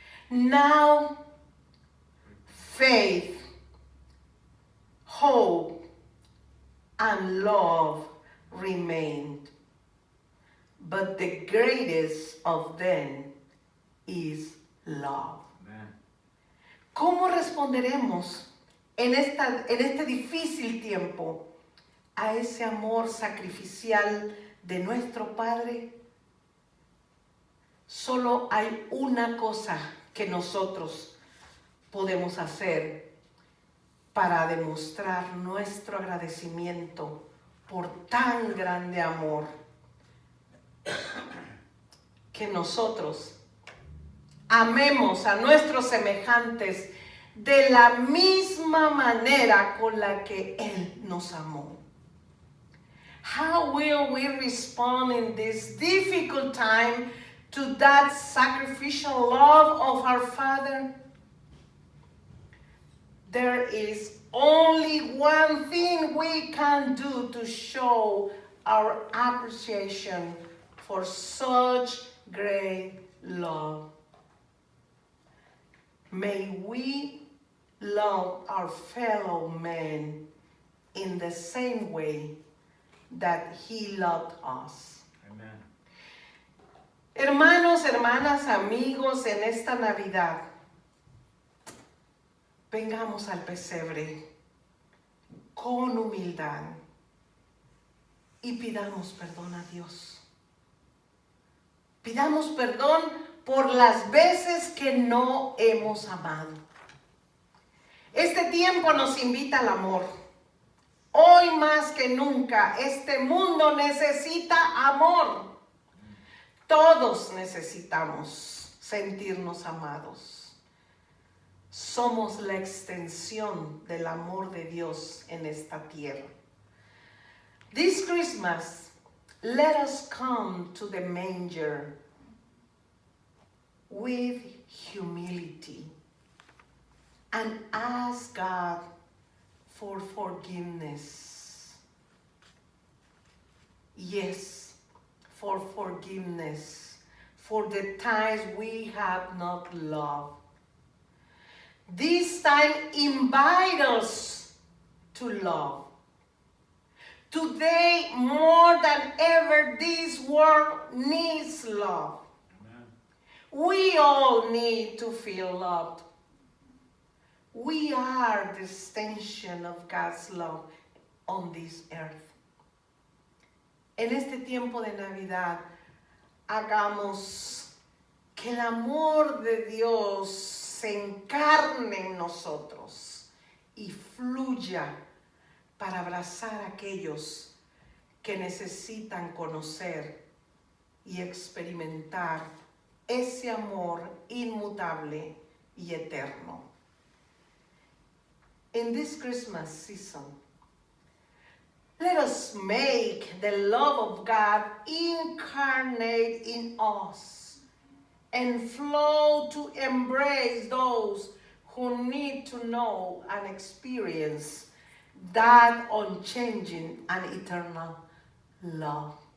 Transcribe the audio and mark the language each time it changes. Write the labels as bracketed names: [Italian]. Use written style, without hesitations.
[English] Now, faith, hope, and love remained, but the greatest of them is love. Amen. [Spanish] ¿Cómo responderemos en este difícil tiempo a ese amor sacrificial de nuestro Padre? Solo hay una cosa que nosotros podemos hacer para demostrar nuestro agradecimiento por tan grande amor, que nosotros amemos a nuestros semejantes de la misma manera con la que Él nos amó. [English] How will we respond in this difficult time to that sacrificial love of our Father? There is only one thing we can do to show our appreciation for such great love. May we love our fellow men in the same way that He loved us. Amen. [Spanish] Hermanos, hermanas, amigos, en esta Navidad, vengamos al pesebre con humildad y pidamos perdón a Dios. Pidamos perdón por las veces que no hemos amado. Este tiempo nos invita al amor. Hoy más que nunca, este mundo necesita amor. Todos necesitamos sentirnos amados. Somos la extensión del amor de Dios en esta tierra. [English] This Christmas, let us come to the manger with humility and ask God for forgiveness. Yes, for forgiveness for the times we have not loved. This time invite us to love. Today, more than ever, this world needs love. Amen. We all need to feel loved. We are the extension of God's love on this earth. [Spanish] En este tiempo de Navidad, hagamos que el amor de Dios se encarne en nosotros y fluya para abrazar a aquellos que necesitan conocer y experimentar ese amor inmutable y eterno. [English] In this Christmas season, let us make the love of God incarnate in us and flow to embrace those who need to know and experience that unchanging and eternal love.